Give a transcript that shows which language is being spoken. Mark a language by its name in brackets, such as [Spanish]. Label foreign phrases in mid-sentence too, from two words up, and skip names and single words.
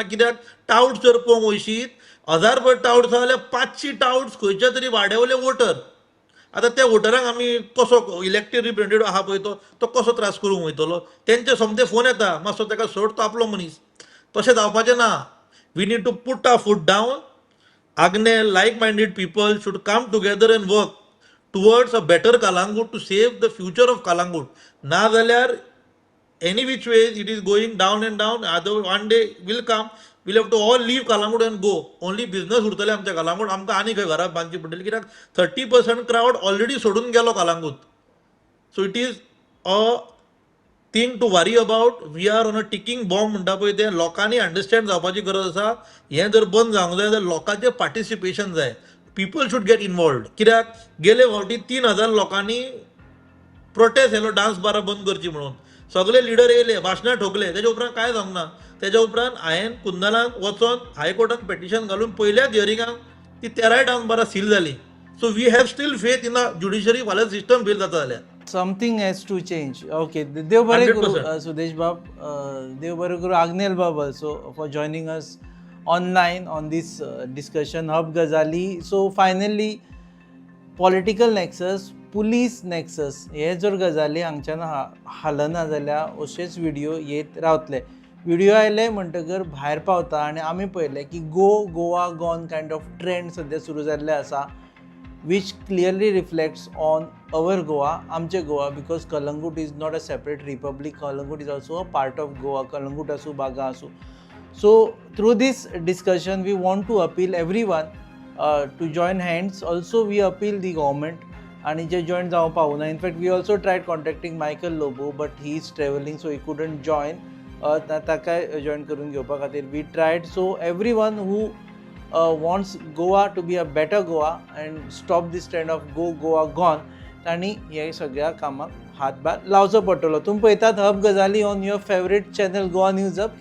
[Konkani] कित्याक टाउट्स जर पळोवंक वयशीत 1000 टाउट्स आहा जाल्यार 500 टाउट्स खंयच्या तरी वाड्यावयले वोटर. आतां त्या वोटरांक आमी कसो [English] elected representative [Konkani] आहा पळय तो कसो त्रास करूंक वयतलो. तेंचे सोमते फोन येता, मातसो ताका सोड तो आपलो मनीस. तशें जावपाचें ना. [English] We need to put our foot down. Agnel, like-minded people should come together and work towards a better Kalangut to save the future of Kalangut. [Konkani] Na zalyar [English] any which ways it is going down and down. Other one day will come, we'll have to all leave Kalangut and go. Only business [Konkani] urtale आमच्या Kalangut. आमकां आनी खंय घरां बांदची पडटली कित्याक 30% [English] crowd already [Konkani] सोडून गेलो Kalangut. [English] So it is a thing to worry about. We are on a ticking bomb [Konkani] म्हणटा पळय तें लोकांनी अंडरस्टँड जावपाची गरज आसा. हें जर बंद जावंक जाय जाल्यार लोकांचें पार्टिसिपेशन जाय. [English] People should get involved. [Konkani] कित्याक गेले फावटी 3000 लोकांनी प्रोटेस्ट केलो [English] dance bars [Konkani] बंद करची म्हणून. सगळे लिडर येयले, भाशणां ठोकले, तेज्या उपरांत कांय जावंक ना. तेज्या उपरांत हांवें कुंदनाक वचोन हायकोर्टान पेटिशन घालून पयल्याच हियरिंगाक ती 13 [English] dance bars [Konkani] सील जाली. [English] So we have still faith in the judiciary. [Konkani] फाल्यां [English] system fail [Konkani] जाता जाल्यार [English] Something has to change. Okay, [Konkani] देव बरें करूं [English] 100%. सुदेश बाब. [Konkani] देव बरें करूं [English] Agnel Bab also for joining us online on this discussion. Hub Ghazali. So finally, political nexus, police nexus [Konkani] हे जर गजाली हांगच्यान हालना जाल्यार अशेच व्हिडिओ येत रावतले. व्हिडिओ आयले म्हणटकर भायर पावता आनी आमी पळयलें की [English] Goa gone kind of trend [Konkani] सद्या सुरू जाल्ले आसा, [English] which clearly reflects on our Goa, amche Goa, because Kalangut is not a separate republic. Kalangut is also a part of Goa. [Konkani] Kalangut asu, Baga asu. [English] So through this discussion, we want to appeal everyone to join hands. Also, we appeal the government [Konkani] आनी जे जॉयन जावं पावूना. [English] In fact we also tried contacting Michael Lobo but he is travelling so he couldn't join. [Konkani] ताकाय जॉयन करून घेवपा खातीर [English] we tried. So every one who wants Goa to be a better Goa and stop this trend of go Goa gone, [Konkani] तांणी हे सगळ्या कामाक हातभार लावचो पडटलो. तुमी पळयतात हब गजाली [English] on your favourite channel [Konkani] गोवा न्यूज हब.